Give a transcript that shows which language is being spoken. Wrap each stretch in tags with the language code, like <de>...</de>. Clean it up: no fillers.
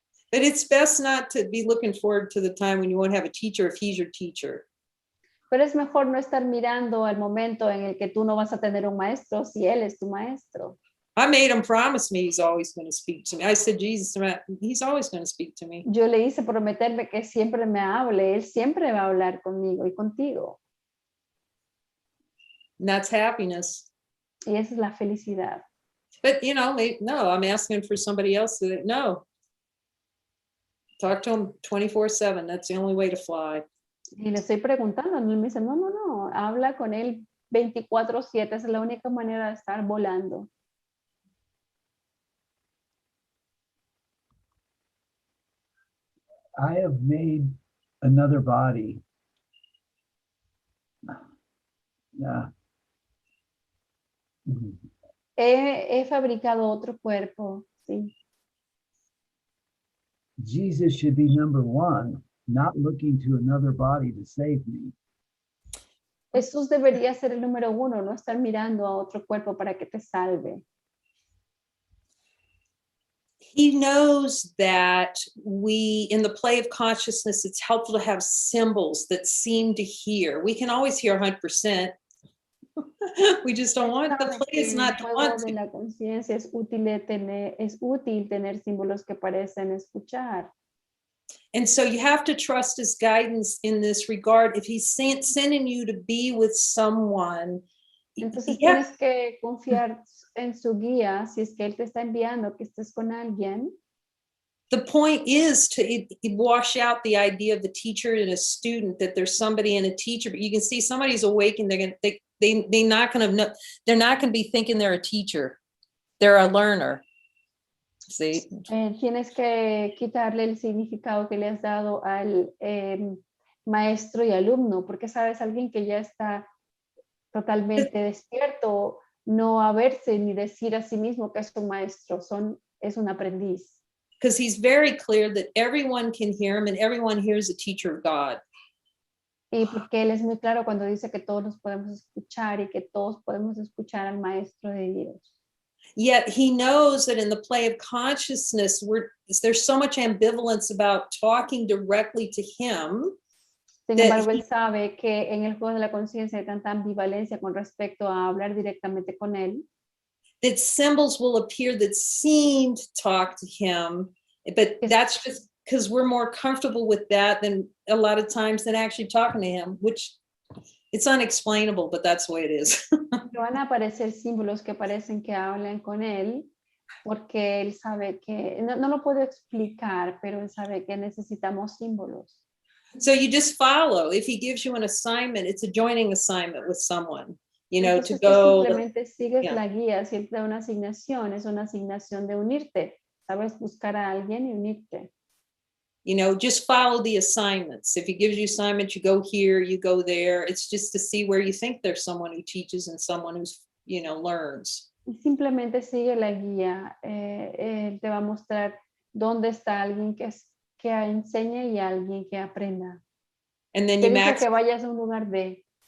<en>But it's best not to be looking forward to the time when you won't have a teacher if he's your teacher.</en> <es>Pero es mejor no estar mirando al momento en el que tú no vas a tener un maestro si Él es tu maestro.</es> <en>I made him promise me he's always going to speak to me. I said, Jesus, he's always going to speak to me.</en> <es>Yo le hice prometerme que siempre me hable, Él siempre va a hablar conmigo y contigo.</es> <en>And that's happiness.</en> <es>Y esa es la felicidad.</es> <en>But, no, I'm asking for somebody else to, no. Talk to him 24/7. That's the only way to fly.</en> <es>Y le estoy preguntando, y él me dice, no, habla con Él 24/7, es la única manera de estar volando.</es> <en>I have made another body. Yeah.</en> <es>He fabricado otro cuerpo, sí.</es> <en>Jesus should be number one, not looking to another body to save me.</en> <es>Jesús debería ser el número uno, no estar mirando a otro cuerpo para que te salve.</es> <en>He knows that in the play of consciousness, it's helpful to have symbols that seem to hear. We can always hear 100%. We just don't want, the play is not to want</en> <es>de</es> <en>to.</en> <es>la conciencia es útil tener símbolos que parecen escuchar.</es> <en>And so you have to trust his guidance in this regard. If he's sending you to be with someone,</en> <es>Entonces tienes que confiar en su guía, si es que él te está enviando que estés con alguien.</es> <en>the point is to wash out the idea of the teacher and a student, that there's somebody and a teacher, but you can see somebody's awake and they're not going to be thinking they're a teacher. They're a learner. See?</en> <es>Tienes que quitarle el significado que le has dado al maestro y alumno, porque sabes, alguien que ya está totalmente despierto, no va a verse ni decir a sí mismo que es un maestro, es un aprendiz.</es> <en>Because he's very clear that everyone can hear him and everyone hears a teacher of God.</en> <es>Y porque él es muy claro cuando dice que todos nos podemos escuchar y que todos podemos escuchar al maestro de Dios.</es> <en>Yet he knows that in the play of consciousness, there's so much ambivalence about talking directly to him.</en> <es>Sin embargo, él sabe que en el juego de la conciencia hay tanta ambivalencia con respecto a hablar directamente con él.</es> <en>That symbols will appear that seem to talk to him, but that's just because we're more comfortable with that than a lot of times than actually talking to him, which it's unexplainable, but that's the way it is.</en> <es>Van a aparecer símbolos que parecen que hablan con él, porque él sabe que, no lo puedo explicar, pero él sabe que necesitamos símbolos.</es> <en>So you just follow. If he gives you an assignment, it's a joining assignment with someone,</en> <es>Entonces,</es> <en>to go.</en> <es>Simplemente sigues</es> <en>yeah.</en> <es>la guía, si él te da una asignación, es una asignación de unirte, sabes, buscar a alguien y unirte.</es> <en>Just follow the assignments. If he gives you assignments, you go here, you go there. It's just to see where you think there's someone who teaches and someone who's, learns.</en> <es>Y simplemente sigue la guía. Él te va a mostrar dónde está alguien que enseña y alguien que aprenda.</es> <en>And then</en> <es>Te</es> <en>you</en> <es>dice que vayas a un lugar de.</es>